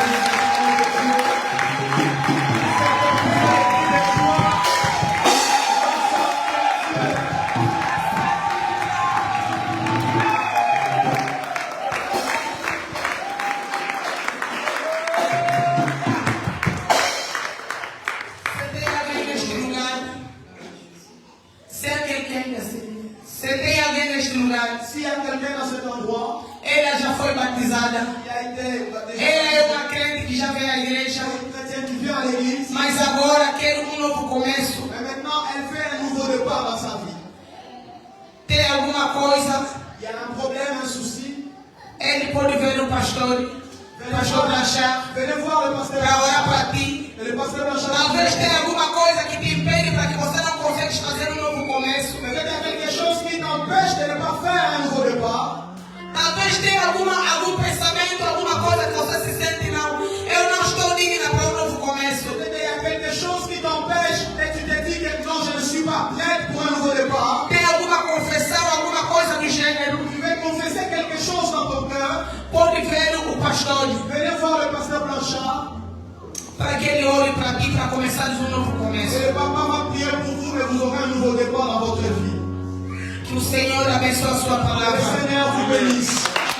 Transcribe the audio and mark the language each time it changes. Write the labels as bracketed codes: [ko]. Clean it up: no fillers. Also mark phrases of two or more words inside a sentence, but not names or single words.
[fr] S'il y a quelqu'un dans cet endroit [pt] ela já foi batizada. [fr] qui a été baptisé, [pt] Ela é uma crente que já veio à igreja. [fr] une chrétienne qui vient à l'église, [pt] Mas agora quer novo começo. [fr] mais maintenant elle fait un nouveau départ dans sa vie. [pt] Tem alguma coisa, [fr] Il y a un problème, un souci. [pt] ele pode ver o pastor Blanchard, [fr] Venez voir le pasteur [pt] para orar [fr] Blanchard. [pt] para ti. [fr] Et le pasteur Blanchard. [pt] Talvez tenha alguma coisa que te impede para que você não consiga fazer novo começo. [fr] Peut-être qu'il y a quelque chose qui t'empêche de ne pas faire un nouveau départ. [pt] Talvez tenha algum pensamento, alguma coisa que você se sente não. Eu não estou digna para novo começo. [fr] Peut-être qu'il y a quelque chose qui t'empêche et tu te dis que non, je ne suis pas prête pour un nouveau départ. [pt] Tem alguma confissão pode ver o pastor. [fr] Venez voir le pasteur Blanchard. [pt] Para que ele ore para ti, para começares um novo começo. [fr] Et papa va prier pour vous, mais vous aurez un nouveau départ dans votre vie. [pt] Que o Senhor abençoe a sua [fr] Que [pt] palavra. [fr] le Seigneur vous bénisse.